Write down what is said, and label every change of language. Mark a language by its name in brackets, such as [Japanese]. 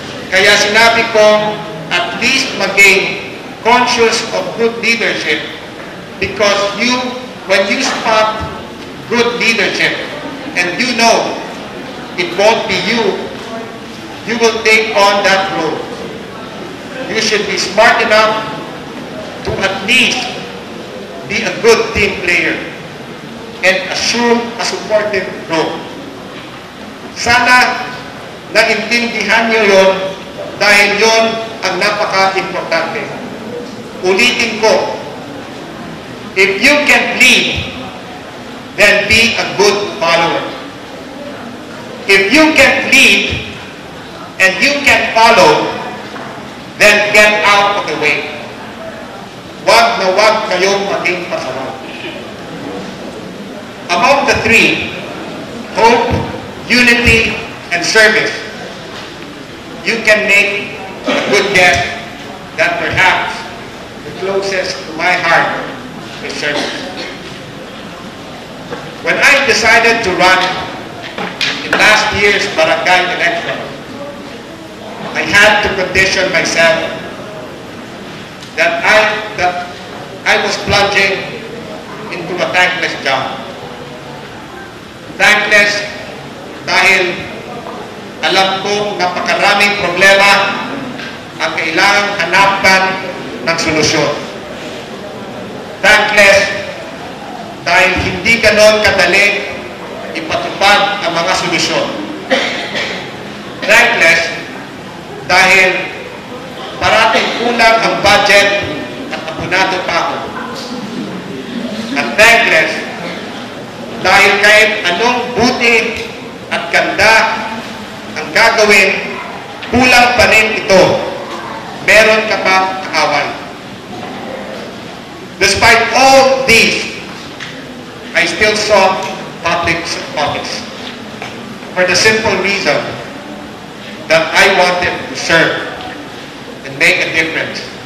[Filipino] Kaya sinabi ko, [English] at least maging conscious of good leadership, because when you spot good leadership, and you know it won't be you, you will take on that role. You should be smart enough to at least be a good team player and assume a supportive role. [Filipino] Sana naintindihan niyo yon, dahil yon ang napaka-importante. Ulitin ko, [English] if you can lead, then be a good follower. If you can lead, and you can follow, then get out of the way. [Filipino] Wag na wag kayong maging pasaway. [English] Among the three, hope, unity, and service, you can make a good guess that perhaps the closest to my heart is service. When I decided to run in last year's barangay election, I had to condition myself that I was plunging into a thankless job. [Filipino] Thankless dahil alam kong napakaraming problema ang kailangang hanapan ng solusyon. Thankless dahil hindi ganon kadali ipatupad ang mga solusyon. Thankless dahil parating kulang ang budget at abunado pa ako. At thankless dahil kahit anong buti at ganda ang gagawin, kulang pa rin ito. Meron ka pa kaaway. [English] Despite all these, I still sought public office for the simple reason that I wanted to serve and make a difference.